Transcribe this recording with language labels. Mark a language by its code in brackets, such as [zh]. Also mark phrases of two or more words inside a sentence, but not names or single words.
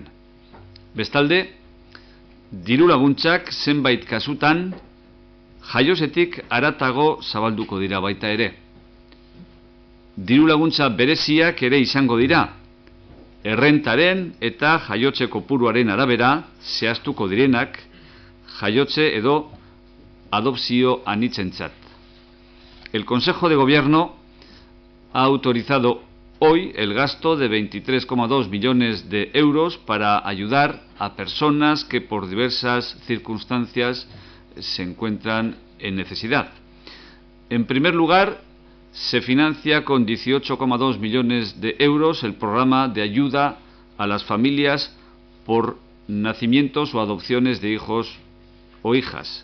[eu] Bestalde, diru laguntzak zenbait kasutan jaiozetik haratago zabalduko dira baita ere. Diru laguntza bereziak ere izango dira, errentaren eta jaiotze kopuruaren arabera zehaztuko direnak jaiotze edo adopzio anitzentzat. [es] El Consejo de Gobierno ha autorizado hoy el gasto de 23,2 millones de euros para ayudar a personas que por diversas circunstancias se encuentran en necesidad. En primer lugar, se financia con 18,2 millones de euros el programa de ayuda a las familias por nacimientos o adopciones de hijos o hijas.